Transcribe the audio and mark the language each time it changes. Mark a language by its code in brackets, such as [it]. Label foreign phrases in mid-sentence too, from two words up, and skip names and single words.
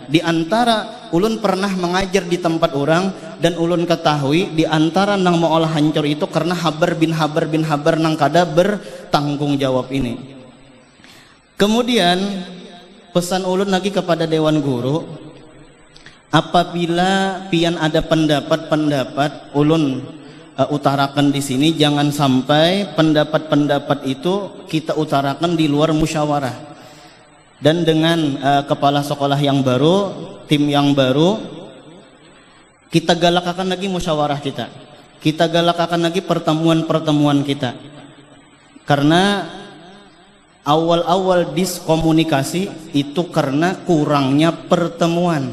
[bjn] Di antara ulun pernah mengajar di tempat orang dan ulun ketahui di antara nang maolah hancur itu karena habar bin habar nang kada bertanggung jawab ini. Kemudian pesan ulun lagi kepada Dewan Guru, apabila pian ada pendapat ulun utarakan di sini, jangan sampai pendapat itu kita utarakan di luar musyawarah. [id] Dan dengan kepala sekolah yang baru, tim yang baru, kita galakakan lagi musyawarah kita galakakan lagi pertemuan kita, karena awal-awal diskomunikasi itu karena kurangnya pertemuan.